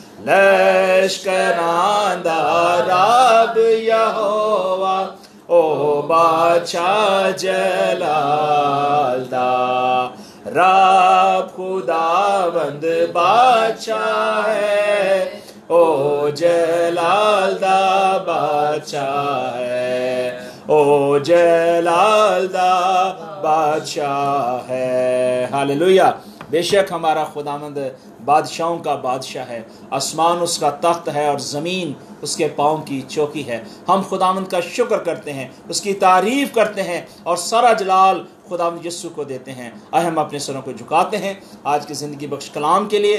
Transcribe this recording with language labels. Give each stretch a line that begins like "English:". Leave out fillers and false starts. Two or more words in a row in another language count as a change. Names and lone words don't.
Punjabi: لشکران دا رب یہوہ او بادشاہ جلال دا رب خداوند بادشاہ ہے او جلال دا بادشاہ ہے او جلال دا بادشاہ ہے ہاللویا
Urdu: بیشک ہمارا خداوند بادشاہوں کا بادشاہ ہے، آسمان اس کا تخت ہے اور زمین اس کے پاؤں کی چوکی ہے. ہم خداوند کا شکر کرتے ہیں، اس کی تعریف کرتے ہیں اور سارا جلال خداوند یسوع کو دیتے ہیں. آئے ہم اپنے سروں کو جھکاتے ہیں آج کی زندگی بخش کلام کے لیے.